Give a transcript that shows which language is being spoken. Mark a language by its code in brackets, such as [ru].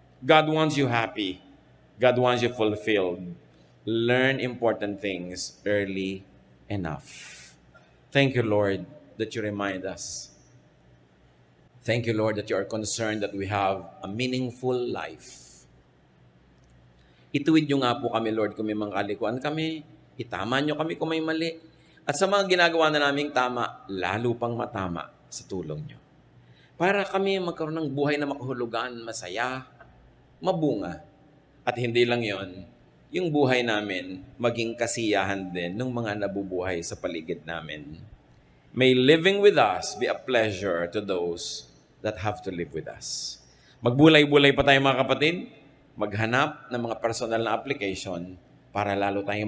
[en] God wants you happy. God wants you fulfilled. Learn important things early enough. Thank you, Lord, that you remind us. Thank you, Lord, that you are concerned that we have a meaningful life. [tl] Ituwid nyo nga po kami, Lord, kung may mga kalikuan kami. Itama nyo kami kung may mali. At sa mga ginagawa na naming tama, lalo pang matama sa tulong nyo. Para kami magkaroon ng buhay na makahulugan, masaya, mabunga. At hindi lang yon, yung buhay namin maging kasiyahan din ng mga nabubuhay sa paligid namin. [en] May living with us be a pleasure to those that have to live with us. [tl] Magbulay-bulay pa tayo mga kapatid, maghanap ng mga personal na application para lalo tayong